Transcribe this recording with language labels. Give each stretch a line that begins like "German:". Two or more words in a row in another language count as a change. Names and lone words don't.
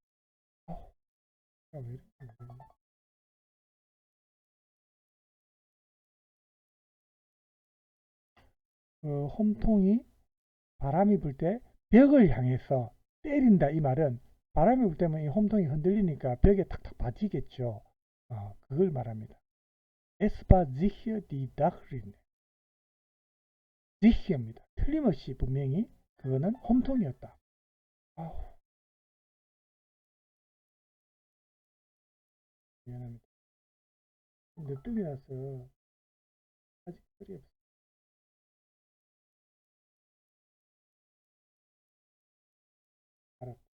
Korean: 왜 이렇게 그 홈통이 바람이 불 때 벽을 향해서 때린다 이 말은 바람이 불 때면 이 홈통이 흔들리니까 벽에 탁탁 받치겠죠. 그걸 말합니다.
German: Es war sicher die Dachrinne.
Korean: sicher입니다. 틀림없이 분명히 그거는 홈통이었다. 아우, 미안합니다. 늦둥이라서 아직 소리 없어. 알았다.